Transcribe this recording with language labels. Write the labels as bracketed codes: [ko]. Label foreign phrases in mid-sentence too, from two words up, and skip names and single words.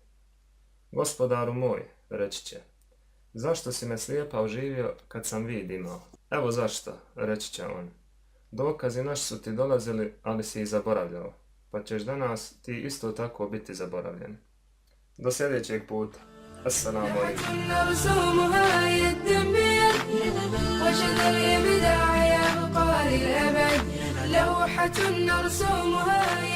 [bs] Gospodaru moj, reći će, zašto si me slijepa oživio kad sam vid imao? Evo zašto, reći će on. Dokazi naši su ti dolazili, ali si ih zaboravljao, pa ćeš danas ti isto tako biti zaboravljen. Do sljedećeg puta. [ar] السلام عليكم. نرسمها يد بيد وشذا الإبداع يبقى للأبد لوحة نرسمها